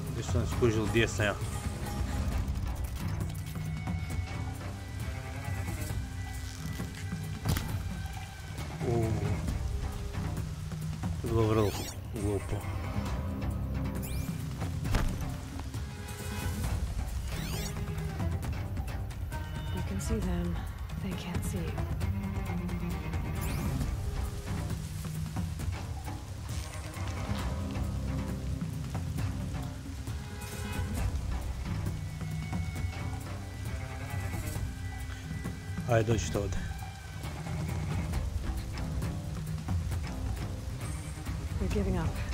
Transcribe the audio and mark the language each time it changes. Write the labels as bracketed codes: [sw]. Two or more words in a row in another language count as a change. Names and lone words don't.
[hr] Sam skužil gdje sam ja. To je bilo vrlo glupo. [en] You can see them, they can't see you. [hr] Ajde, dođite ovdje. [en] You're giving up.